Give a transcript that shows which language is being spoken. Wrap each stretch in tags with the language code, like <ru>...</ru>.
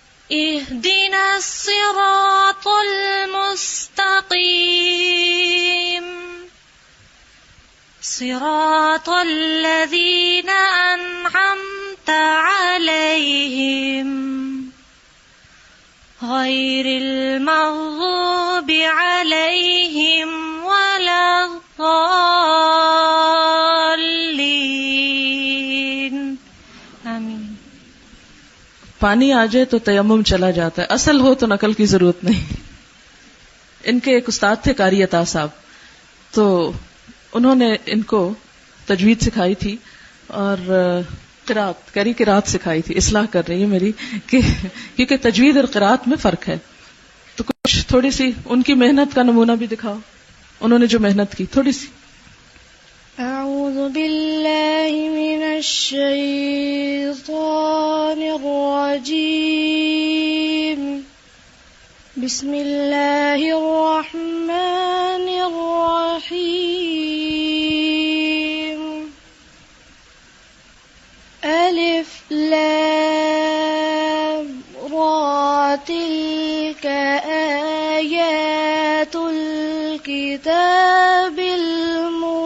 <ar>اهدنا الصراط المستقيم صراط الذين أنعمت عليهم غير المغضوب عليهم ولا الضالين آمین.</ar> <ur>پانی آ جائے تو تیمم چلا جاتا ہے، اصل ہو تو نقل کی ضرورت نہیں. ان کے ایک استاد تھے قاری عطا صاحب، تو انہوں نے ان کو تجوید سکھائی تھی اور قرات سکھائی تھی. اصلاح کر رہی ہے میری کہ کیونکہ تجوید اور قرات میں فرق ہے، تو کچھ تھوڑی سی ان کی محنت کا نمونہ بھی دکھاؤ. انہوں نے جو محنت کی تھوڑی سی.</ur> <ar>اعوذ باللہ من الشیطان الرجیم بسم اللہ الرحمن الرحیم الف لام را تلک آیات الكتاب المبین</ar>